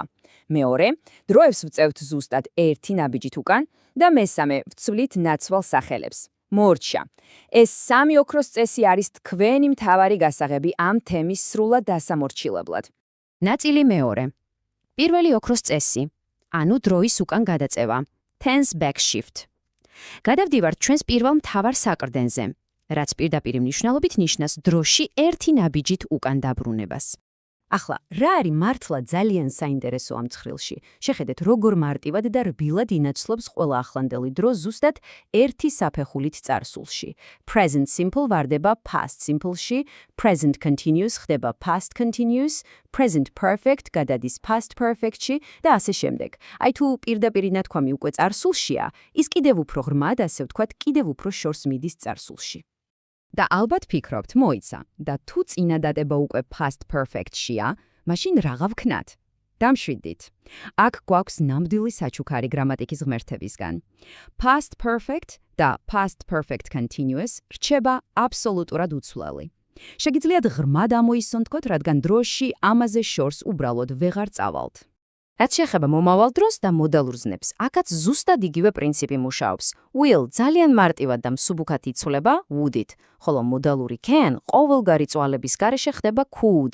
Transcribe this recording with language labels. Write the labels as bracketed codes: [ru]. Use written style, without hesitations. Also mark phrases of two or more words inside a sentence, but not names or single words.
[ka] მეორე, დროებს ვწევთ ზუსტად ერთი ნაბიჯით უკან და მესამე, ვცვლით ნაცვალ სახელებს. მორჩა. ეს სამი ოქროს წესი არის თქვენი მთავარი გასაღები ამ თემის სრულად დასამორჩილებლად. ნაწილი მეორე. პირველი ოქროს წესი, ანუ დროის უკან გადაწევა, [en] tense back shift. [ka] გადავდივართ ჩვენს პირველ მთავარ საყრდენზე, რაც პირდაპირ მნიშვნელობით ნიშნავს დროში ერთი ნაბიჯით უკან დაბრუნებას. ახლა, რა არის მართლა ძალიან საინტერესო ამ ცხრილში? შეხედეთ, როგორ მარტივად და რბილად ინაცვლობს ყველა ახლანდელი დრო ზუსტად ერთი საფეხულით წარსულში. [en] Present simple ვარდება past simple-ში, present continuous ხდება past continuous, present perfect გადადის past perfect-ში [ka] და ასე შემდეგ. აი თუ პირდაპირ ნათქვამი უკვე წარსულშია, ის კიდევ უფრო ღრმად, ასე ვთქვათ, კიდევ უფრო შორს მიდის წარსულში. და ალბათ ფიქრობთ, მოიცა, და თუ წინადადება უკვე [en] past perfect- [ka] შია, მაშინ რაღა ვქნათ? დამშვიდით. აქ გვაქვს ნამდვილი საჩუქარი გრამატიკის ღმერთებისგან. [en] Past perfect და past perfect continuous [ka] რჩება აბსოლუტურად უცვლელი. შეგიძლიათ ღრმად ამოისონთქოთ, რადგან დროში ამაზე შორს უბრალოდ ვეღარ წავალთ. რაც შეეხება მომავალ დროს და მოდალურ ზნებს, აქაც ზუსტად იგივე პრინციპი მუშაობს. Will ძალიან მარტივად და მსუბუქად იცვლება would-ით, ხოლო მოდალური can ყოველგვარი წვალების გარეშე ხდება could.